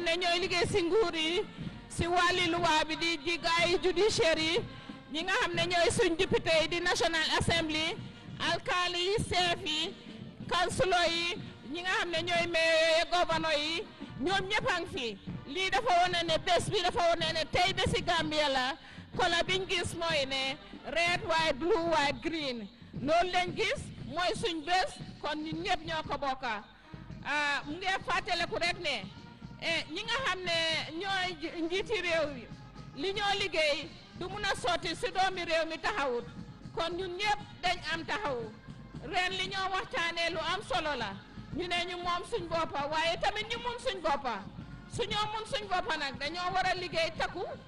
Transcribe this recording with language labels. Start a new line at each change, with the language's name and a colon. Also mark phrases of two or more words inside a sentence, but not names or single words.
Wolof: ne ñooy liggéey si nguur yi si wàlli luwaa bi di jigaay judiciaire yi ñi nga xam ne ñooy suñ député yi di
English: National Assembly
Wolof: alkaali yi chef yi councilor yi ñi nga xam ne ñooy mayor gouverneur yi ñoom ñëpp a ngi fi lii dafa wone ne bés bi dafa wone ne tey bési Gambia la kola biñ gis mooy ne
English: red white blue white green
Wolof: loolu lañ gis mooy suñ bés kon ñun ñëpp ñoo ko bokka mu ngi fàttaliku rek ne ñi nga xam ne ñooy njiiti réew yi li ñoo liggéey du mun a sotti si doomi réew mi taxawut kon ñun ñëpp dañ am taxawu ren li ñoo waxtaanee lu am solo la ñu ne ñu moom suñ boppa waaye tamit ñu mun suñ boppa su ñoo mun suñ boppa nag dañoo war a liggéey takku